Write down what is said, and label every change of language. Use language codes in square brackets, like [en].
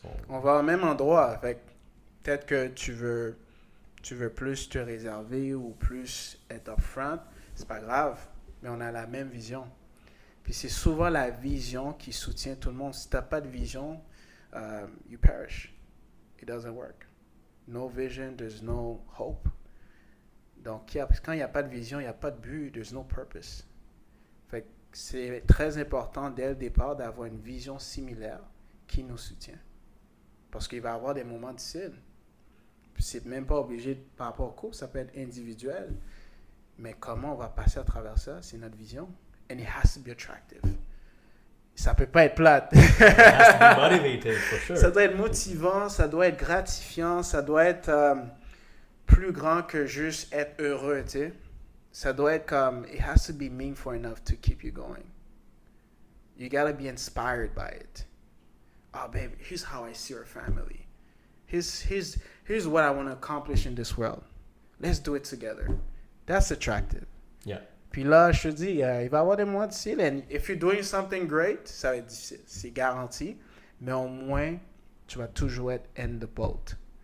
[fr] On va au même endroit. Fait peut-être que tu veux plus te réserver ou plus être upfront. C'est pas grave, mais on a la même vision. Puis c'est souvent la vision qui soutient tout le monde. Si tu n'as pas de vision, [en] you perish. It doesn't work. No vision, there's no hope. [fr] Donc, quand il n'y a pas de vision, il n'y a pas de but, [en] there's no purpose. [fr] Fait que c'est très important dès le départ d'avoir une vision similaire qui nous soutient. Parce qu'il va y avoir des moments difficiles. Puis c'est même pas obligé par rapport au couple, ça peut être individuel. Mais comment on va passer à travers ça, c'est notre vision. [en] And it has to be attractive. [fr] Ça peut pas être plate. [en] It has to be motivated, for sure. [fr] Ça doit être motivant, ça doit être gratifiant, ça doit être plus grand que juste être heureux, tu sais. Ça doit être comme, [en] it has to be meaningful enough to keep you going. You gotta be inspired by it. Oh, babe, here's how I see our family. Here's what I want to accomplish in this world. Let's do it together. That's attractive. Yeah. [fr] Puis là, je te dis, il va y avoir des moments difficiles. [en] And if you're doing something great, [fr] ça va être difficile. C'est garanti. Mais au moins, tu vas toujours être [en] in the boat.